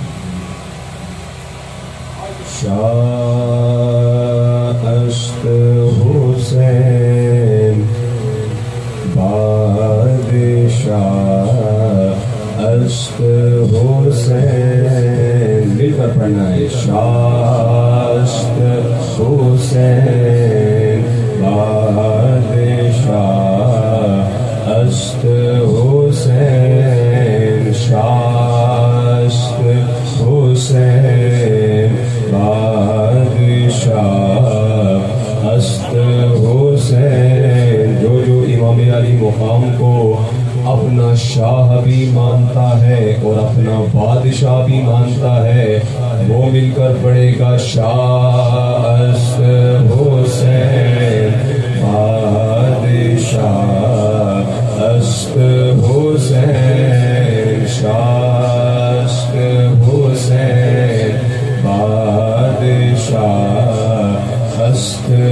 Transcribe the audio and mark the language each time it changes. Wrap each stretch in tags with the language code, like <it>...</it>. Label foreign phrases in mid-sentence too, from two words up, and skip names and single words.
<fa>شاست حسین بادشاہ است حسین</fa> <ur>مل کر پڑھنا ہے</ur> <fa>شاست حسین بادشاہ است حسین شاست حسین بادشاہ است</fa> <ur>حسین جو امام علی مقام کو اپنا شاہ بھی مانتا ہے اور اپنا بادشاہ بھی مانتا ہے وہ مل کر پڑھے گا</ur> <fa>شاہ است حسین بادشاہ است حسین شاہ است حسین بادشاہ است</fa>